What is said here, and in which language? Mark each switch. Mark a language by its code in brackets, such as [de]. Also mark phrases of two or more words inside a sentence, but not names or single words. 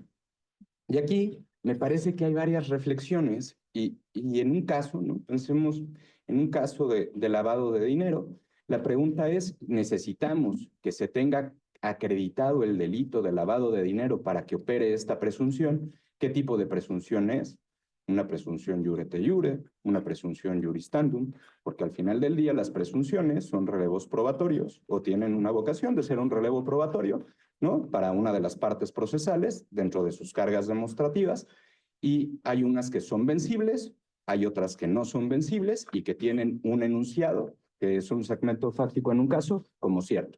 [es] Y aquí me parece que hay varias reflexiones y en un caso, ¿no? Pensemos en un caso de lavado de dinero, la pregunta es, ¿necesitamos que se tenga acreditado el delito de lavado de dinero para que opere esta presunción? ¿Qué tipo de presunción es? Una presunción [la] iure te iure, [es] una presunción [la] iuris tantum, [es] porque al final del día las presunciones son relevos probatorios o tienen una vocación de ser un relevo probatorio, ¿no? Para una de las partes procesales dentro de sus cargas demostrativas, y hay unas que son vencibles, hay otras que no son vencibles y que tienen un enunciado, que es un segmento fáctico en un caso, como cierto.